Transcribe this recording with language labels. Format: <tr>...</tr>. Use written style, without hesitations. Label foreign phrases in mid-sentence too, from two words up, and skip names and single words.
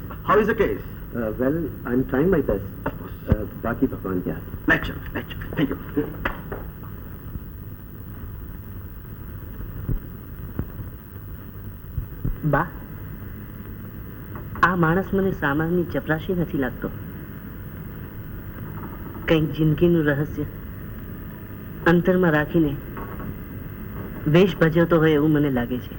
<en>How is the case? Well, I'm trying my best.</en> <hi>बाकी भगवान क्या?</hi> <en>Lecture. Thank you.</en> <gu>બા, આ માણસ મને સામાન્ય ચપરાશી નથી લાગતો. કંઈક જિંદગીનું રહસ્ય અંતરમાં રાખીને વેશ ભજવતો હોય એવું મને લાગે છે.</gu>